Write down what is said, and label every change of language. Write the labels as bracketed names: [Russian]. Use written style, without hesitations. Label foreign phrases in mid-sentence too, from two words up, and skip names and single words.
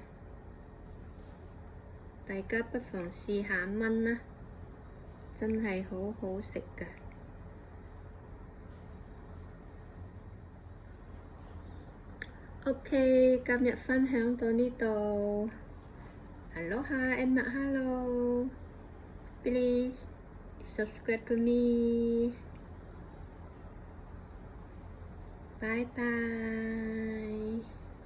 [Cantonese] 大家不妨試下燜啦，真係好好食㗎。OK， 今日分享到呢度。 [Hawaiian] Aloha and mahalo. [English] Please subscribe to me. Bye bye.